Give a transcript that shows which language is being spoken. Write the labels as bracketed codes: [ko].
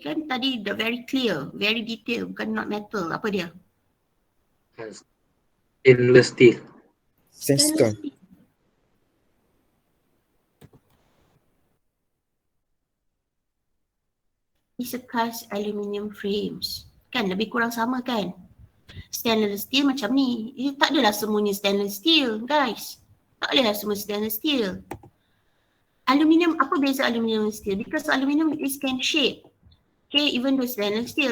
[ms] Kan tadi dah [en] very clear, very detail. [ms] Bukan [en] not metal. [ms] Apa dia? Stainless steel. Sandstone. [en] It's a cast aluminium frames. [ms] Kan lebih kurang sama kan? Stainless steel macam ni. Tak adalah semuanya stainless steel guys. Tak boleh lah semua stainless steel. Aluminium, apa beza aluminium dan steel? [en] Because aluminium is can shape. Okay, even though stainless steel.